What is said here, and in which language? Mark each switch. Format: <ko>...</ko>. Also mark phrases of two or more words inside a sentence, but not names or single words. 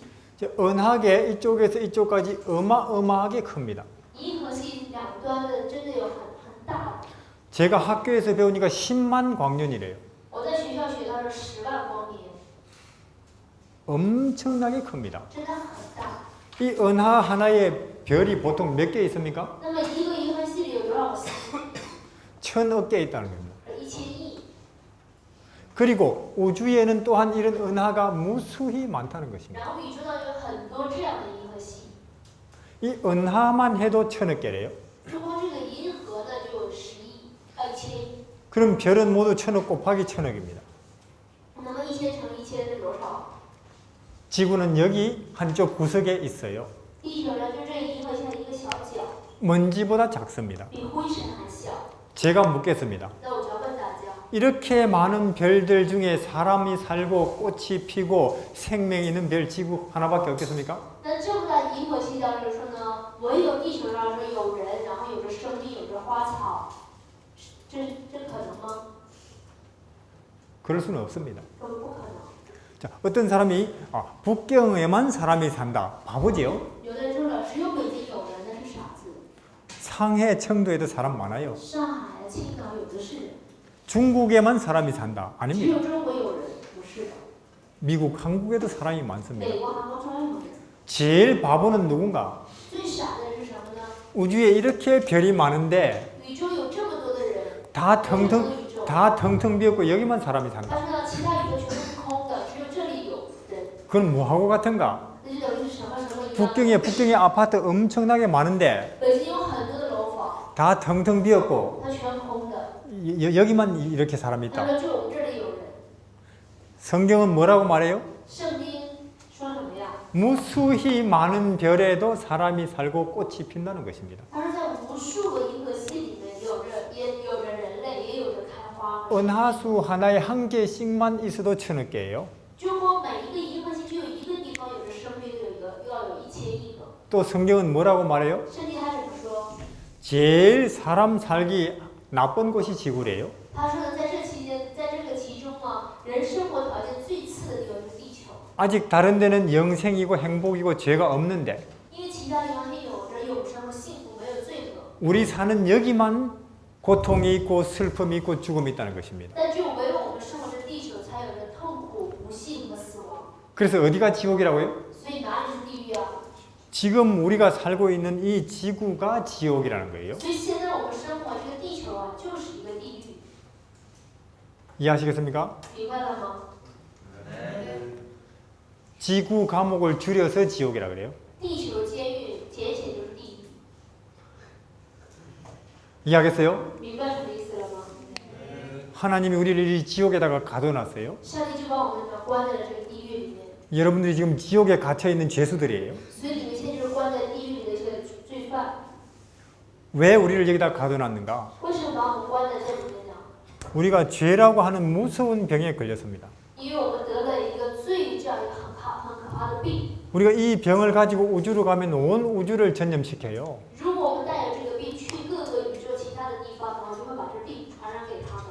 <ko>은하계 이쪽에서 이쪽까지 어마어마하게 큽니다.</ko> <zh>银河系两端的真的有很大的。</zh> <ko>제가 학교에서 배우니까 10만 광년이래요.</ko> <zh>我在学校学到是10万光年，</zh> <ko>엄청나게 큽니다.</ko> <zh>真的很大。</zh> <ko>이 은하 하나에 별이 보통 몇 개 있습니까?</ko> <zh>那么一个银河系里有多少个星？</zh> <ko>1000억 개 있다는 겁니다.</ko> <zh>1000亿。</zh> <ko>그리고 우주에는 또한 이런 은하가 무수히 많다는 것입니다.</ko> <zh>然后宇宙当中有很多这样的银河系，</zh> <ko>이 은하만 해도 1000억 개래요.</ko> <zh>就光这个银河呢就有1000亿。</zh> <ko>그럼 별은 모두 1000억 곱하기 1000억입니다.</ko> <zh>那么1000乘1000是多少？</zh> <ko>지구는 여기 한쪽 구석에 있어요.</ko> <zh>地球呢就这个银河系的一个小角，</zh> <ko>먼지보다 작습니다.</ko> <zh>比灰尘还小。</zh> <ko>제가 묻겠습니다.</ko> <zh>那我就要问大家，</zh> <ko>이렇게 많은 별들 중에 사람이 살고 꽃이 피고 생명이 있는 별 지구 하나밖에 없겠습니까?</ko> <zh>那这么大的银河系当中说呢，唯有地球上说有人，然后有着生命，有着花草，这可能吗？</zh> <ko>그럴 수는 없습니다.</ko> <zh>这不可能。</zh> <ko>자, 어떤 사람이 북경에만 사람이 산다. 바보지요?</ko> <zh>有的人说了，只有北京有人，那是傻子。</zh> <ko>상해, 청도에도 사람 많아요.</ko> <zh>上海、青岛有的是人，</zh> <ko>중국에만 사람이 산다.</ko> <zh>只</zh> <ko>아닙니다.</ko> <zh>有中国有人，不是的。</zh> <ko>미국, 한국에도 사람이 많습니다.</ko> <zh>美国、韩国专有人。</zh> <ko>제일 바보는 누군가?</ko> <zh>最傻的人是什么呢？</zh> <ko>우주에 이렇게 별이 많은데</ko> <zh>宇宙有这么多的人，</zh> <ko>다</ko> <zh>整个</zh> <ko>텅텅</ko> <zh>宇宙，</zh> <ko>다 텅텅 비었고 여기만 사람이 산다.</ko> <zh>他说呢，其他宇宙全都是空的，只有这里有人，</zh> <ko>그건 뭐하고 같은가?</ko> <zh>那就等于是什么一样？</zh> <ko>북경에 아파트 엄청나게 많은데</ko> <zh>北京有很多的楼房，</zh> <ko>다 텅텅 비었고</ko> <zh>它全空的，</zh> <ko>여기만 이렇게 사람이</ko> <zh>他</zh> <ko>있다.</ko> <zh>说只有我们这里有人。</zh> <ko>성경은 뭐라고 말해요?</ko> <zh>圣经说什么呀？</zh> <ko>무수히 많은 별에도 사람이 살고 꽃이 핀다는 것입니다.</ko> <zh>他说在无数个银河系里面，也有着人类，也有着开花。</zh> <ko>은하수 하나에 한 개씩만 있어도 1000억 개예요.</ko> <zh>就光每一个银河系只有一个地方有着生命，要有1000亿个。</zh> <ko>또 성경은 뭐라고 말해요?</ko> <zh>圣经还怎么说？</zh> <ko>제일 사람 살기 나쁜 곳이 지구래요.</ko> <zh>他说呢，在这期间，在这个其中啊，人生活条件最次的地方是地球，</zh> <ko>아직 다른 데는 영생이고 행복이고 죄가 없는데</ko> <zh>因为其他地方还有着永生和幸福，没有罪恶。</zh> <ko>우리 사는 여기만 고통이 있고 슬픔이 있고 죽음이 있다는 것입니다.</ko> <zh>但只有唯有我们生活在地球，才有着痛苦、不幸和死亡。</zh> <ko>그래서 어디가 지옥이라고요?</ko> <zh>所以哪里是地狱啊？</zh> <ko>지금 우리가 살고 있는 이 지구가 지옥이라는 거예요.</ko> <zh>所以现在我们生活这个地球啊，就是一个地狱。</zh> <ko>이해하시겠습니까?</ko> <zh>明白了吗？</zh> <ko>지구 감옥을 줄여서 지옥이라 그래요.</ko> <zh>地球监狱简写就是地狱，</zh> <ko>이해하겠어요?</ko> <zh>明白什么意思了吗？</zh> <ko>하나님이 우리를 이 지옥에다가 가둬놨어요.</ko> <zh>上帝就把我们关在了这个地狱里面，</zh> <ko>여러분들이 지금 지옥에 갇혀있는 죄수들이에요.</ko> <zh>所以你们现在就是关在地狱里的这个罪犯。</zh> <ko>왜 우리를 여기다 가둬놨는가?</ko> <zh>为什么把我们关在这里面呢？</zh> <ko>우리가 죄라고 하는 무서운 병에 걸렸습니다.</ko> <zh>因为我们得了一个罪这样一个很可怕的病。</zh> <ko>우리가 이 병을 가지고 우주로 가면 온 우주를 전염시켜요.</ko> <zh>如果我们带着这个病去各个宇宙其他的地方的话，就会把这病传染给他们。</zh>